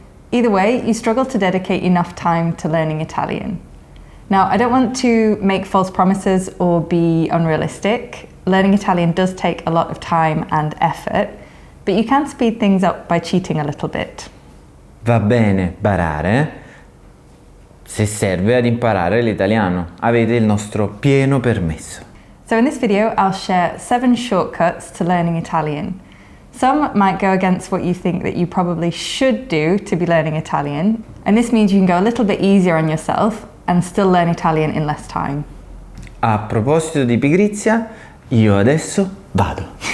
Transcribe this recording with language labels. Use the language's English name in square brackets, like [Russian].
[English] Either way, you struggle to dedicate enough time to learning Italian. Now, I don't want to make false promises or be unrealistic. Learning Italian does take a lot of time and effort, but you can speed things up by cheating a little bit. [Italian] Va bene barare se serve ad imparare l'italiano. Avete il nostro pieno permesso. [English] So in this video, I'll share 7 shortcuts to learning Italian. Some might go against what you think that you probably should do to be learning Italian, and this means you can go a little bit easier on yourself and still learn Italian in less time. [Italian] A proposito di pigrizia, io adesso vado.